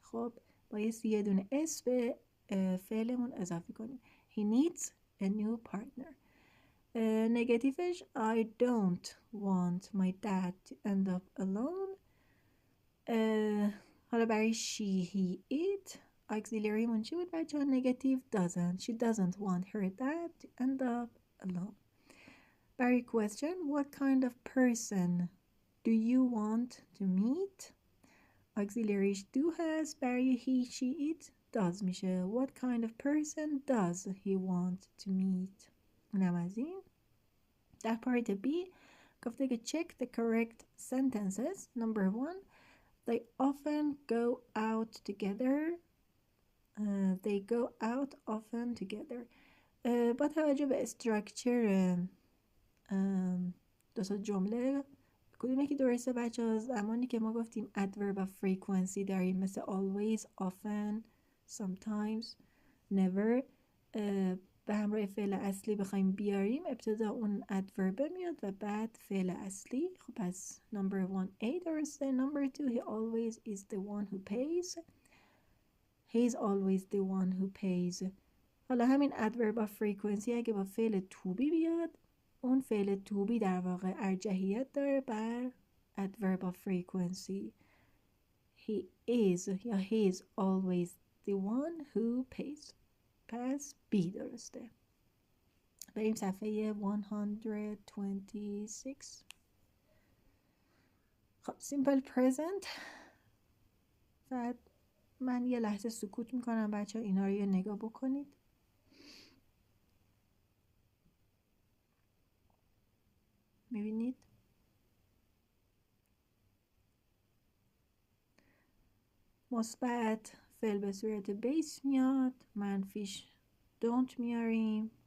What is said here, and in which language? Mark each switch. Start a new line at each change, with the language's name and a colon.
Persian: خب باید یه دونه اس به فعلمون اضافه کنیم.
English: He needs a new partner. نگاتیوش I don't want my dad to end up alone.
Persian: حالا برای she, he, it auxiliary من چی بود بچه ها؟ نگاتیو doesn't.
English: She doesn't want her dad to end up alone. برای question what kind of person do you want to meet?
Persian: auxiliaryش do هست.
English: برای he, she, it does میشه. what kind of person does he want to meet؟
Persian: اونم از این. در پارت B گفته که
English: check the correct sentences. number 1 they often go out together. They go out often together.
Persian: با توجه به استراکچر دو تا جمله کدوم یکی درسته بچه ها؟ زمانی که ما گفتیم adverb of frequency داریم مثل always, often, sometimes, never، به همراه فعل اصلی بخوایم بیاریم، ابتدا اون adverb میاد و بعد فعل اصلی. خب پس number 1A درسته.
English: number 2 he always is the one who pays. He's always the one who pays.
Persian: حالا همین adverb of frequency اگه با فعل to be بیاد، اون فعل to be در واقع ارجحیت داره بر adverb of frequency.
English: He is یا he is always the one who pays.
Persian: پس B درسته. بریم صفحه 126. خب simple present. بعد من یه لحظه سکوت میکنم بچه ها، اینا رو یه نگاه بکنید. میبینید مثبت فعل به صورت بیس میاد، منفیش don't میاریم.